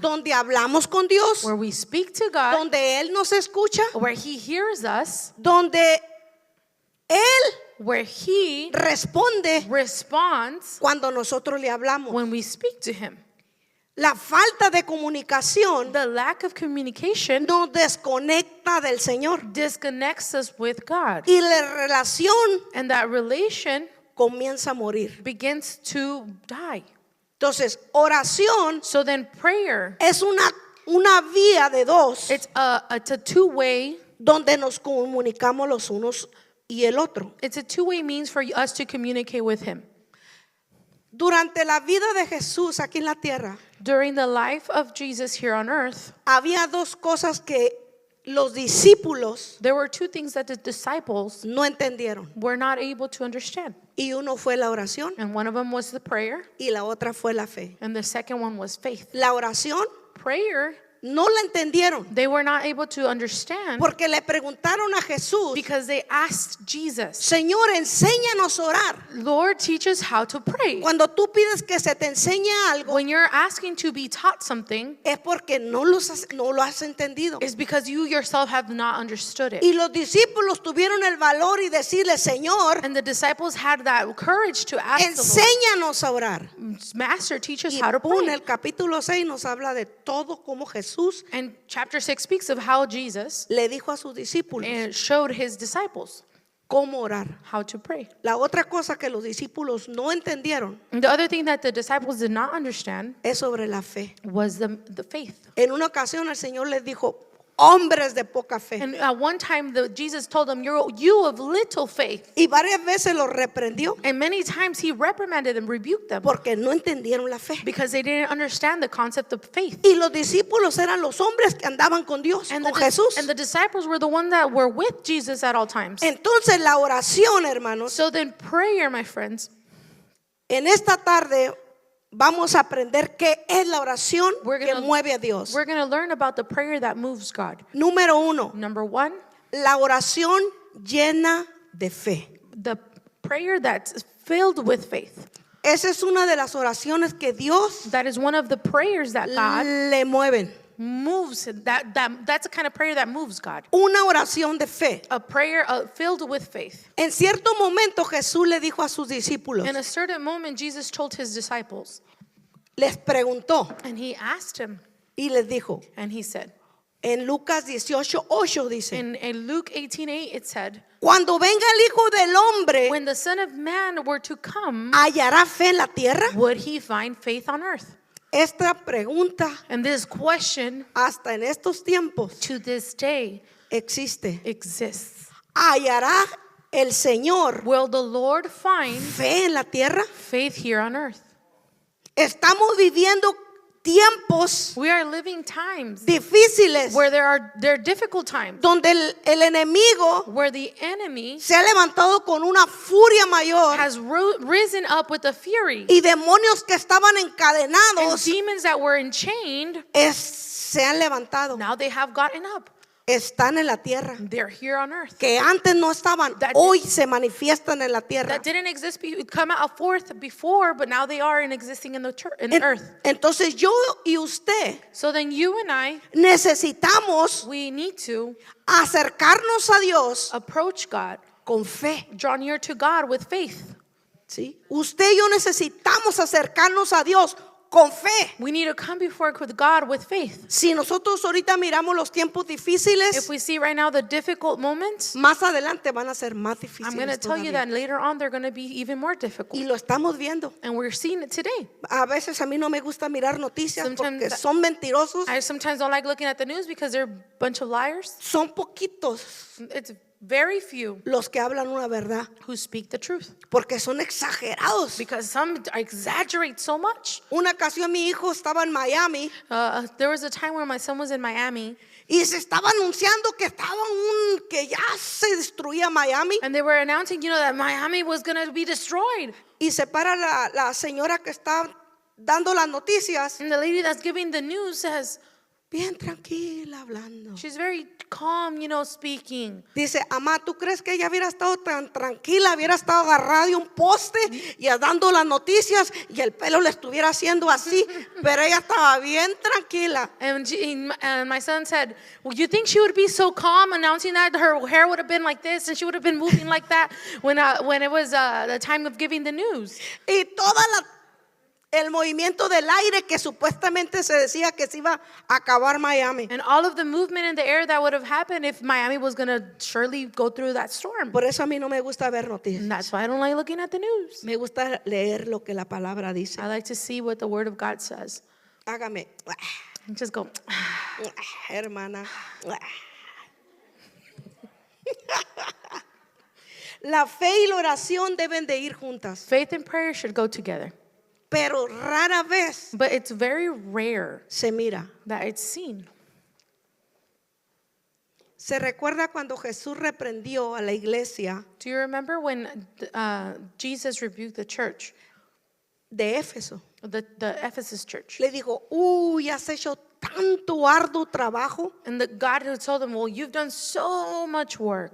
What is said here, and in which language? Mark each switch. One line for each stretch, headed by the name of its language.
Spanish: donde hablamos con Dios,
English: where we speak to God,
Spanish: donde Él nos escucha,
English: where He hears us,
Spanish: donde Él
English: where He
Spanish: responde
English: responds
Spanish: cuando nosotros le hablamos.
English: when we speak to Him.
Spanish: La falta de comunicación
English: The lack of communication
Spanish: nos desconecta del Señor
English: disconnects us with God.
Spanish: y la relación
English: And that relation
Spanish: comienza a morir.
English: begins to die.
Spanish: Entonces, oración
English: So then prayer,
Spanish: es una vía de dos
English: it's a two-way,
Spanish: donde nos comunicamos los unos y el otro.
English: it's a two-way means for us to communicate with Him.
Spanish: Durante la vida de Jesús aquí en la tierra,
English: During the life of Jesus here on earth,
Spanish: había dos cosas que los discípulos
English: there were 2 things that the disciples
Spanish: no entendieron.
English: were not able to understand.
Spanish: Y uno fue la oración
English: And one of them was the prayer,
Spanish: y la otra fue la fe.
English: and the second one was faith.
Spanish: La oración
English: Prayer,
Spanish: no la entendieron
English: they were not able to understand
Spanish: porque le preguntaron a Jesús,
English: because they asked Jesus,
Spanish: Señor, enséñanos a orar.
English: Lord, teach us how to pray.
Spanish: Cuando tú pides que se te enseñe algo,
English: When you're asking to be taught something,
Spanish: es porque no lo has entendido.
English: it's because you yourself have not understood it.
Spanish: Y los discípulos tuvieron el valor y decirle, Señor,
English: And the disciples had that courage to ask the
Spanish: enséñanos a orar.
English: Lord, Master, teach us
Spanish: Y
English: how to pray.
Spanish: el capítulo 6 nos habla de todo cómo Jesús
English: And chapter 6 speaks of how Jesus
Spanish: le dijo a sus discípulos
English: showed his disciples
Spanish: cómo orar.
English: how to pray.
Spanish: La otra cosa que los discípulos no entendieron
English: And the other thing that the disciples did not understand
Spanish: es sobre la fe.
English: was the faith.
Spanish: En una ocasión el Señor les dijo, hombres de poca fe.
English: And at one time, Jesus told them, you of little faith.
Spanish: Y varias veces los reprendió
English: And many times he reprimanded and rebuked them
Spanish: porque no entendieron la fe.
English: because they didn't understand the concept of faith.
Spanish: Y los discípulos eran los hombres que andaban con Dios,
English: And
Spanish: con Jesús.
English: the disciples were the ones that were with Jesus at all times.
Spanish: Entonces la oración, hermanos,
English: So then prayer, my friends,
Spanish: en esta tarde vamos a aprender qué es la oración
English: We're
Spanish: que
English: gonna-
Spanish: mueve a Dios.
English: we're going to learn about the prayer that moves God. Número 1, Number 1, la oración llena de fe. the prayer that's filled with faith. Esa es una de las oraciones que Dios That is one of the prayers that God le mueven. moves. That's a kind of prayer that moves God.
Spanish: Una oración de fe.
English: A prayer filled with faith.
Spanish: En cierto momento Jesús le dijo a sus discípulos,
English: In a certain moment, Jesus told his disciples,
Spanish: les preguntó
English: and he asked him,
Spanish: y les dijo,
English: and he said,
Spanish: en Lucas 18:8 dice,
English: in Luke 18:8, it said,
Spanish: cuando venga el Hijo del Hombre,
English: when the Son of Man were to come,
Spanish: ¿hallará fe en la tierra?
English: would he find faith on earth?
Spanish: Esta pregunta
English: And this question
Spanish: hasta en estos tiempos
English: to this day
Spanish: existe.
English: exists.
Spanish: ¿Hallará el Señor
English: Will the Lord find
Spanish: fe en la tierra?
English: faith here on earth?
Spanish: Estamos viviendo tiempos
English: We are living times
Spanish: difíciles
English: where there are difficult times,
Spanish: donde el enemigo
English: where the enemy
Spanish: se ha levantado con una furia mayor
English: has risen up with a fury,
Spanish: y demonios que estaban
English: and
Spanish: encadenados
English: demons that were enchained,
Spanish: se han levantado,
English: now they have gotten up.
Spanish: están en la tierra,
English: They're here on earth.
Spanish: que antes no estaban, hoy se manifiestan en la tierra.
English: That didn't exist, come out forth before, but now they are existing in the earth.
Spanish: Entonces yo y usted
English: So then you and I,
Spanish: necesitamos
English: we need to
Spanish: acercarnos a Dios
English: approach God,
Spanish: con fe.
English: draw near to God with faith.
Spanish: ¿Sí? Usted y yo necesitamos acercarnos a Dios con fe.
English: We need to come before with God with faith.
Spanish: Si nosotros ahorita miramos los tiempos
English: If
Spanish: difíciles,
English: we see right now the difficult moments,
Spanish: más adelante van a ser más
English: I'm going to
Spanish: difíciles
English: tell you that later on they're going to be even more
Spanish: Y
English: difficult.
Spanish: lo estamos viendo.
English: And we're seeing it today.
Spanish: A veces a mí no me gusta mirar noticias
English: Sometimes
Spanish: porque son mentirosos,
English: I sometimes don't like looking at the news because they're a bunch of liars.
Spanish: son poquitos
English: It's very few
Spanish: los que hablan una verdad,
English: who speak the truth
Spanish: porque son exagerados.
English: because some exaggerate so much.
Spanish: Una ocasión mi hijo estaba en Miami
English: There was a time where my son was in Miami
Spanish: y se estaba anunciando que ya se destruía Miami,
English: and they were announcing, that Miami was going to be destroyed.
Spanish: y se para la señora que está dando las noticias,
English: And the lady that's giving the news says,
Spanish: bien tranquila hablando.
English: she's very calm, speaking.
Spanish: Dice, amá, ¿tú crees que ella hubiera estado tan tranquila, hubiera estado agarrada de un poste y dando las noticias y el pelo le estuviera haciendo así? Pero ella estaba bien tranquila.
English: And my son said, well, you think she would be so calm announcing that her hair would have been like this and she would have been moving like that when it was the time of giving the news?
Spanish: Y el movimiento del aire que supuestamente se decía que se iba a acabar Miami.
English: And all of the movement in the air that would have happened if Miami was going to surely go through that storm.
Spanish: Por eso a mí no me gusta ver
English: And
Spanish: noticias.
English: that's why I don't like looking at the news.
Spanish: Me gusta leer lo que la palabra dice.
English: I like to see what the Word of God says.
Spanish: Hágame,
English: And just go,
Spanish: hermana. La fe y la oración deben de ir juntas,
English: faith and prayer should go together.
Spanish: pero rara vez
English: But it's very rare
Spanish: se mira.
English: that it's seen.
Spanish: Se recuerda cuando Jesús reprendió a la iglesia
English: Do you remember when Jesus rebuked the church,
Spanish: de Éfeso.
English: the Ephesus church?
Spanish: Le dijo, uy, has hecho tanto arduo trabajo
English: And God had told them, well, you've done so much work.